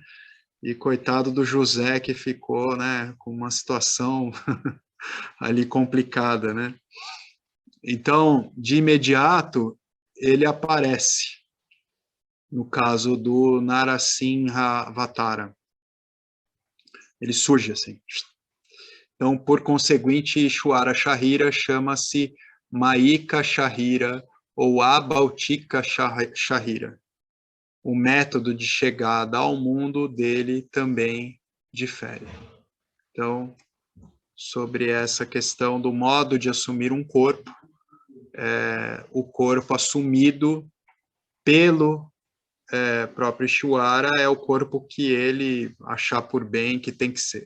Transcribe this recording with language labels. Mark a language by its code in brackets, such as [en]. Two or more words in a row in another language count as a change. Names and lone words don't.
[pt] E coitado do José que ficou, né, com uma situação ali complicada, né? Então, de imediato, ele aparece, no caso do Narasimhavatara. Ele surge assim. Então, por conseguinte, [sa] Ishwara Sharira [pt] chama-se [sa] Maika Sharira [pt] ou [sa] Abautika Sharira. [pt] O método de chegada ao mundo dele também difere. Então, sobre essa questão do modo de assumir um corpo, o corpo assumido pelo próprio Ishvara, é o corpo que ele achar por bem que tem que ser.